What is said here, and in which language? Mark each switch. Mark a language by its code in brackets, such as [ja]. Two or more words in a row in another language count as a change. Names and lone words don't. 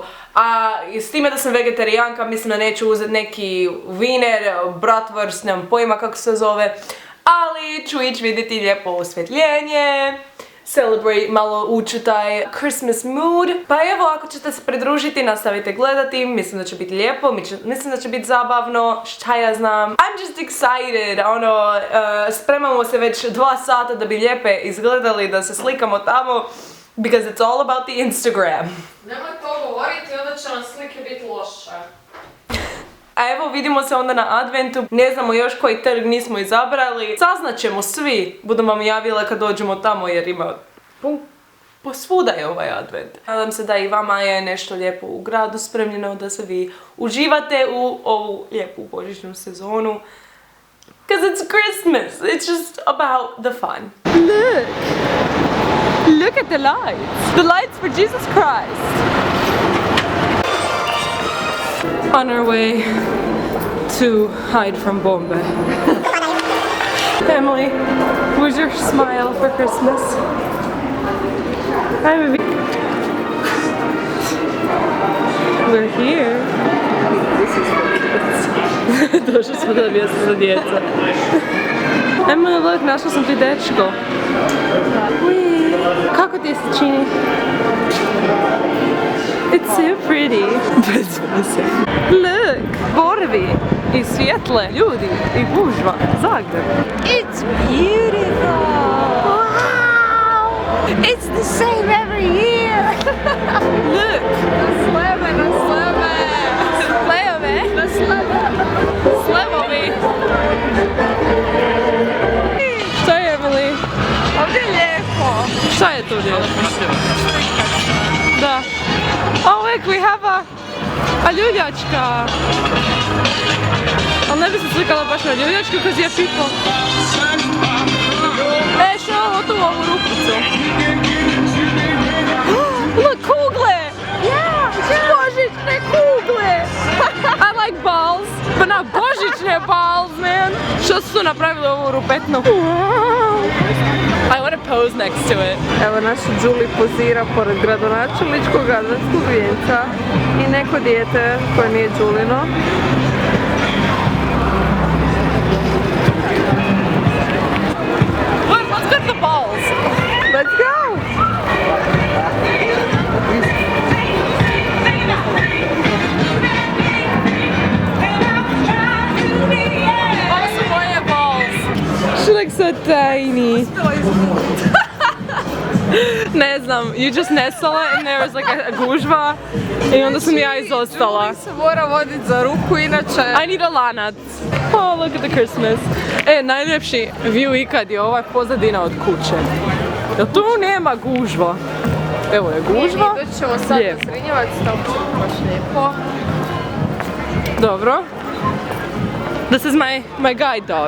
[hr] A s time da sam vegetarijanka, mislim da neću uzeti neki wiener, bratwurst, nemam pojma kako se zove, ali ću ići vidjeti lijepo osvjetljenje, celebrate, malo ući taj [en] Christmas mood. [hr] Pa evo, ako ćete se pridružiti, nastavite gledati, mislim da će biti lijepo, mislim da će biti zabavno, šta ja znam. [en] I'm just excited, [hr] ono, spremamo se već 2 sata da bi lijepe izgledali, da se slikamo tamo, [en] because it's all about the Instagram. [hr] Nemoj to govoriti, onda će nam slike biti loše. A evo, vidimo se onda na adventu, ne znamo još koji trg nismo izabrali, saznaćemo svi, budem vam javila kad dođemo tamo jer ima posvuda je ovaj advent. Nadam se da i vama je nešto lijepo u gradu spremljeno, da se vi uživate u ovu lijepu božićnu sezonu. [en] Because it's Christmas, it's just about the fun. Look at the lights for Jesus Christ. On our way to hide from Bombe. Emily, where's your smile for Christmas? Hi, baby. We're here. [hr] Došli smo na mjesto za djeca. Emily, look, našla sam ti dečko. Kako ti se čini? [en] It's so pretty. Look, [hr] borovi i svjetle, ljudi i gužva, Zagreb. [en] It's beautiful! Wow! It's the same every year! Look! [hr] Na Slevovi! Šta je, Emily? Ovdje je lijepo. Šta je tu lijepo? Da. [en] Oh look, we have a ljuljačka. [hr] Ali ne bi se slikala baš na ljuljačku, because je people. Šta je ovo tu u ovu rupicu? Look, kugle! [en] Yeah! [hr] Božićne kugle! [en] I like balls, but not božićne balls, man! [hr] Što su napravili ovu rupetnu? [en] I want to pose next to it. [hr] Evo naša Julie pozira pored gradonačelničkog adventskog vijenca i neko dijete koje nije Julino. [en] Let's get the balls! Let's go! She looks so tiny. [hr] Ne znam, [en] you just nestala and there was like a gužva [hr] i onda sam ja izostala. Julie se mora voditi za ruku, inače... [en] I need a lanac. Oh, look at the Christmas. [hr] Najljepši view ikad je ovaj pozadina od kuće. Jel tu nema gužva? Evo je gužva. Doći ćemo sad na Zrinjevac, tamo će baš lijepo. Dobro. [en] This is my guide dog.